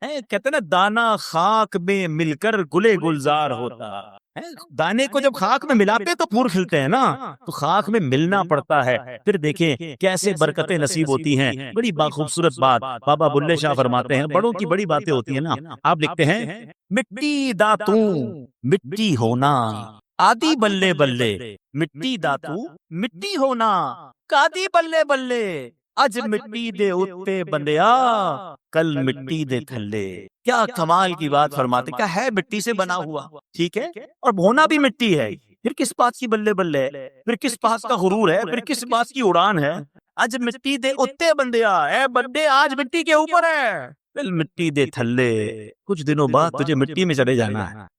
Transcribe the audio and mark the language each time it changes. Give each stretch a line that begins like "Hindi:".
Urdu: کہتے نا دانا خاک میں مل کر گلے گلزار ہوتا. دانے کو جب خاک میں ملاتے تو پھول کھلتے ہیں نا, تو خاک میں ملنا پڑتا ہے. پھر دیکھیں کیسے برکتیں نصیب ہوتی ہیں. بڑی خوبصورت بات بابا بلے شاہ فرماتے ہیں, بڑوں کی بڑی باتیں ہوتی ہیں نا.
Punjabi: آپ لکھتے ہیں مٹی داتوں مٹی ہونا آدی بلے بلے, مٹی داتو مٹی ہونا کادی بلے بلے, اج مٹی دے اتے بندیا کل مٹی دے تھلے.
Urdu: کیا کمال کی بات فرماتے, کیا ہے مٹی سے بنا ہوا, ٹھیک ہے, اور ہونا بھی مٹی ہے. پھر کس بات کی بلے بلے, پھر کس بات کا غرور ہے, پھر کس بات کی اڑان ہے.
Punjabi: اج مٹی دے اتے بندیا,
Urdu: اے بندے آج مٹی کے اوپر ہے,
Punjabi: پھر مٹی دے تھلے,
Urdu: کچھ دنوں بعد تجھے مٹی میں چلے جانا ہے.